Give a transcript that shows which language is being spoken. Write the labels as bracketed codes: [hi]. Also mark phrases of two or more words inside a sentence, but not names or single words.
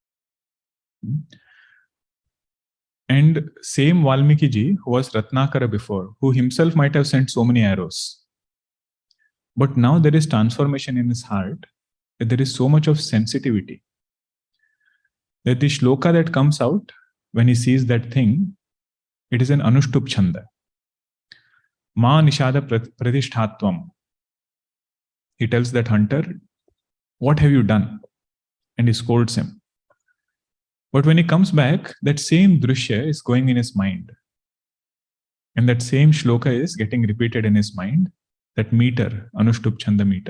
[en] And same Valmiki ji, who was Ratnakara before, who himself might have sent so many arrows. But now there is transformation in his heart, that there is so much of sensitivity, that the shloka that comes out when he sees that thing, it is an [sa] anushtup chanda. Ma nishada pratishtatvam. [en] He tells that hunter, "What have you done?" And he scolds him. But when he comes back, that same drishya is going in his mind. And that same shloka is getting repeated in his mind, that meter, [sa] anushtup chanda [en] meter.